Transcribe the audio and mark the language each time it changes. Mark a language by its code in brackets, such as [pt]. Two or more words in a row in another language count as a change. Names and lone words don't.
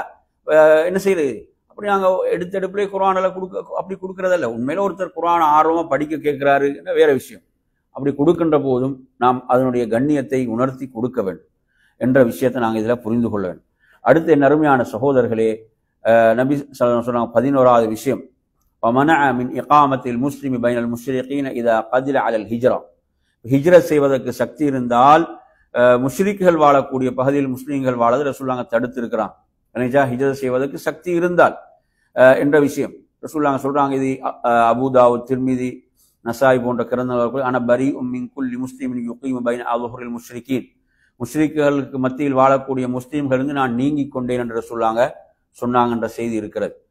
[ta] என்ன செய்யுது, அப்படி நாங்கள் எடுத்தெடுப்புலேயே குர்ஆனில் அப்படி கொடுக்கறதல்ல. உண்மையில ஒருத்தர் குர்ஆன் ஆர்வமாக படிக்க கேட்கிறாரு வேற விஷயம். அப்படி கொடுக்கின்ற போதும் நாம் அதனுடைய கண்ணியத்தை உணர்த்தி கொடுக்க வேண்டும் என்ற விஷயத்தை நாங்கள் இதில் புரிந்து கொள்ள வேண்டும். அடுத்து என் அருமையான சகோதரர்களே, நபி [ar] صلى الله عليه وسلم [ta] சொன்னாங்க 11வது விஷயம், [ar] ومنع من إقامة المسلم بين المشركين إذا قدر على الهجرة. [ta] ஹிஜ்ரத் செய்வதற்கு சக்தி இருந்தால் முஷ்ரிக்குகள் வாழக்கூடிய பகுதியில் முஸ்லீம்கள் வாழது ரசூலுல்லாஹ் தடுத்து இருக்கிறான். ஹிஜ்ரத் செய்வதற்கு சக்தி இருந்தால் என்ற விஷயம் ரசூலுல்லாஹ் சொல்றாங்க. இது அபூ தாவூத், திர்மிதி, நசாய் போன்ற கிரந்தங்கள் [ar] أنا بريء من كل مسلم يقيم بين أظهر المشركين, [ta] முஷ்ரிக்குகளுக்கு மத்தியில் வாழக்கூடிய முஸ்லீம்கள் இருந்து நான் நீங்கி கொண்டேன் என்று சொன்னாங்க என்ற செய்தி இருக்கிறது.